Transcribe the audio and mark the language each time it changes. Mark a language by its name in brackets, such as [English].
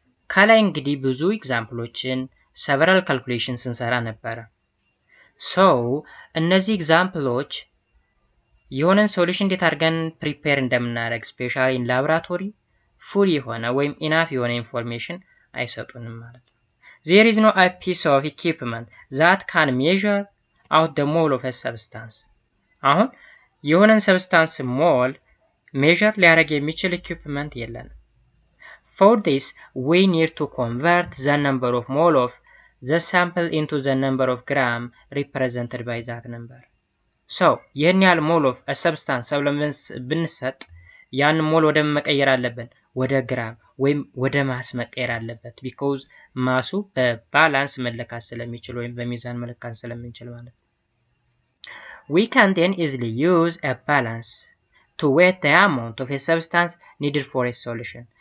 [Amharic] ከላይ እንግዲህ ብዙ ኤግዛምፕሎችን [English] several calculations [Amharic] እንሰራ ነበረ። ሶ እነዚህ ኤግዛምፕሎች የሆነን ሶሉሽን እንዴት አድርገን ፕሪፔር እንደምናደርግ ስፔሻሊ ኢን ላብራቶሪ ፉል የሆነ ወይም ኢናፍ የሆነ ኢንፎርሜሽን አይሰጡንም ማለት ነው። [English] There is no a piece of equipment that can measure out the mole of a substance. [Amharic] አሁን የሆነን ሰብስታንስ ሞል ሜዥር ሊያደርግ የሚችል ኢኩፕመንት የለንም። [English] For this, we need to convert the number of mole of the sample into the number of gram represented by that number. [Amharic] So ይህን ያህል ሞል ኦፍ ሰብስታንስ ብንሰጥ ያን ሞል ወደ መቀየር አለብን ወደ ግራም ወይም ወደ ማስ መቀየር አለበት because ማሱ በባላንስ መለካት ስለሚችል ወይም በሚዛን መለካት ስለምንችል ማለት ነው። [English] We can then easily use a balance to weigh the amount of a substance needed for a solution.